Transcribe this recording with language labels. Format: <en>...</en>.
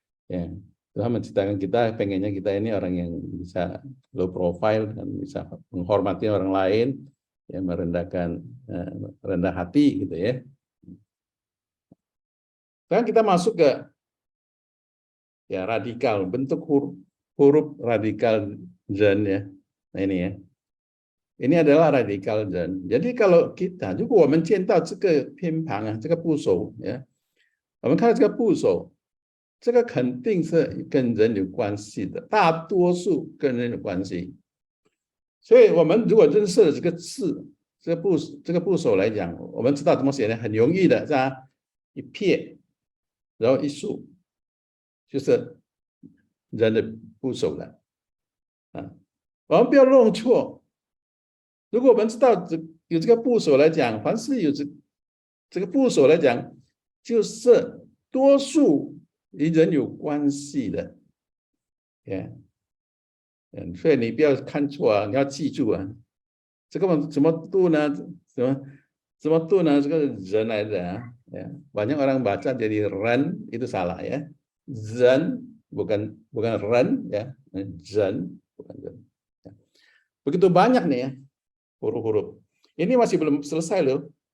<id>Ya, Tuhan menciptakan kita, pengennya kita ini orang yang bisa low profile dan bisa menghormati orang lain, ya merendahkan rendah hati gitu ya. Sekarang kita masuk ke ya radikal, bentuk huruf radikal Zhen ya. Nah ini ya. Ini adalah radikal Zhen. Jadi kalau kita</id> <zh>如果我们见到这个偏旁啊，这个部首呀，我们看到这个部首，这个肯定是跟人有关系的，大多数跟人有关系。所以我们如果认识了这个字，这个部首来讲，我们知道怎么写呢？很容易的，是吧？一撇，然后一竖，就是人的部首了。我们不要弄错。如果我们知道有这个部首来讲，凡是有这个部首来讲，就是多数与人有关系的，所以你不要看错啊，你要记住啊，这个怎么读呢？怎么读呢？这个人来的</zh> <id>banyak orang baca jadi ren itu salah ya, zen bukan ren ya, zen bukan zen. Begitu banyak nih ya huruf-huruf. Ini masih belum selesai loh.</id>